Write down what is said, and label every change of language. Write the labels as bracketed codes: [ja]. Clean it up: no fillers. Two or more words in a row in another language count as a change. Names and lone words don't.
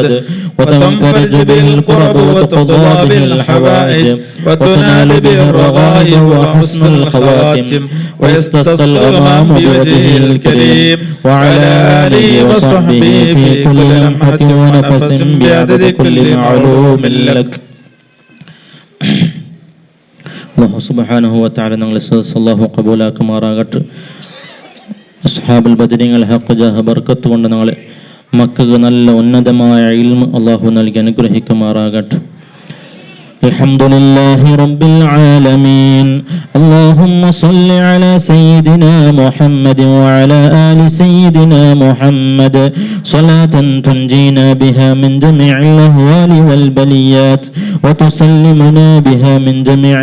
[ar] وتنفرج به الكرب وتقضى به الحوائج وتنال به الرغائب وحسن الخواتم ويستسقى الغمام بوجهه الكريم وعلى آله وصحبه في كل لمحة ونفس بعدد كل معلوم لك [ml] അല്ലാഹു സുബ്ഹാനഹു വ തആല ഞങ്ങളെ സല്ലല്ലാഹു ഖബൂലാക്കുമാറാകട്ടെ. അസ്ഹാബുൽ ബദരിങ്ങൾ ഹഖ് ജാഹ ബർക്കത്ത് കൊണ്ട് ഞങ്ങളെ മക്കൾക്ക് നല്ല ഉന്നതമായ ഇൽമ് അല്ലാഹു നൽകി അനുഗ്രഹിക്കുമാറാകട്ടെ. [ar] الحمد لله رب العالمين اللهم صل على سيدنا محمد وعلى آل سيدنا محمد صلاة تنجينا بها من جميع الأهوال والبليات وتسلمنا بها من جميع